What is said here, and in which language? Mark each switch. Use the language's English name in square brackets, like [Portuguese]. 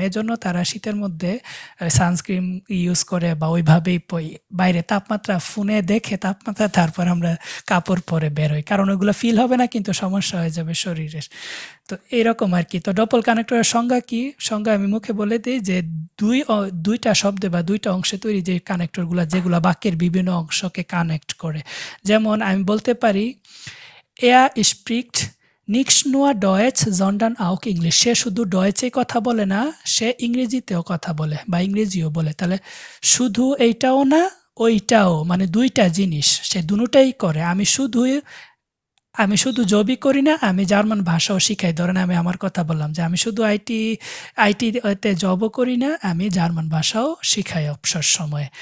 [Bangla] এজন্য তারা শীতের মধ্যে সানস্ক্রিন ইউজ করে বা ওইভাবেই বাইরে তাপমাত্রা ফোনে দেখে তাপমাত্রা তারপর আমরা কাপড় পরে বের হই, কারণ ওইগুলো ফিল হবে না কিন্তু সমস্যা হয়ে যাবে শরীরের। তো এরকম আর কি। তো ডপল কানেক্টরের সংজ্ঞা কি? সংজ্ঞা আমি মুখে বলে দিই যে দুইটা শব্দে বা দুইটা অংশে তৈরি যে কানেক্টরগুলো, যেগুলো বাক্যের বিভিন্ন অংশকে কানেক্ট করে। যেমন আমি বলতে পারি [German] Er spricht nicht nur Deutsch, sondern auch English. [Bangla] সে শুধু ডয়েচে কথা বলে না, সে ইংরেজিতেও কথা বলে বা ইংরেজিও বলে। তাহলে শুধু এইটাও না ওইটাও, মানে দুইটা জিনিস সে দুটোটাই করে। আমি শুধু জবই করি না, আমি জার্মান ভাষাও শিখাই। ধরেন আমি আমার কথা বললাম যে আমি শুধু আইটিতে জবও করি না, আমি জার্মান ভাষাও শিখাই অবসর সময়ে।